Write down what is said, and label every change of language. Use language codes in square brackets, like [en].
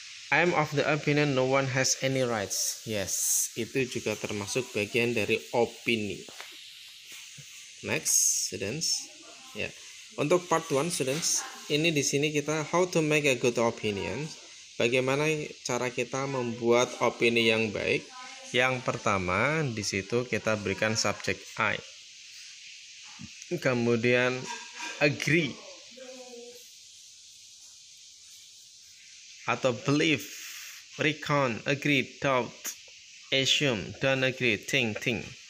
[en] I'm of the opinion no one has any rights. [id] Yes, itu juga termasuk bagian dari opini. [en] Next, students. [id] Ya. Untuk [en] part 1, students, [id] ini di sini kita [en] how to make a good opinion. [id] Bagaimana cara kita membuat opini yang baik? Yang pertama, di situ kita berikan subjek I. [en] Kemudian agree atau believe, recount, agree, doubt, assume, don't agree, think.